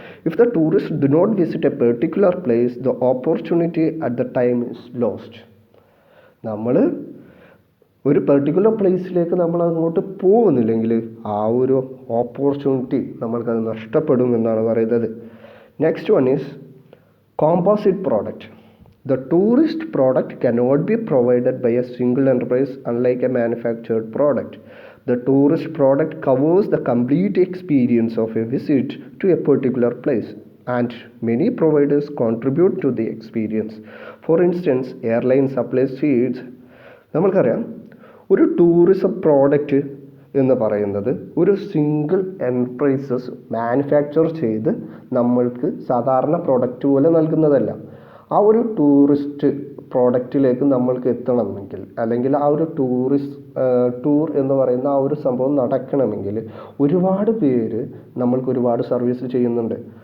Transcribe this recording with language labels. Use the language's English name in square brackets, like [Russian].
[English] If the tourist do not visit a particular place, the opportunity at the time is lost. [Malayalam] നമ്മൾ ഒരു particular പ്ലേസിലേക്ക് നമ്മൾ അങ്ങോട്ട് പോകുന്നില്ലെങ്കിൽ ആ ഒരു ഓപ്പർച്യൂണിറ്റി നമ്മൾക്കത് നഷ്ടപ്പെടും എന്നാണ് പറയുന്നത്. [English] Next one is composite product. The tourist product cannot be provided by a single enterprise, unlike a manufactured product. The tourist product covers the complete experience of a visit to a particular place, and many providers contribute to the experience. For instance, airline supplies seats. [Malayalam] നമ്മൾക്കറിയാം, ഒരു tourism product എന്ന് പറയുന്നത് ഒരു single enterprises manufacture ചെയ്ത് നമ്മൾക്ക് സാധാരണ product പോലെ നൽകുന്നതല്ല. ആ ഒരു ടൂറിസ്റ്റ് പ്രോഡക്റ്റിലേക്ക് നമ്മൾക്ക് എത്തണമെങ്കിൽ, അല്ലെങ്കിൽ ആ ഒരു ടൂർ എന്ന് പറയുന്ന ആ ഒരു സംഭവം നടക്കണമെങ്കിൽ ഒരുപാട് പേര് നമ്മൾക്ക് ഒരുപാട് സർവീസ് ചെയ്യുന്നുണ്ട്.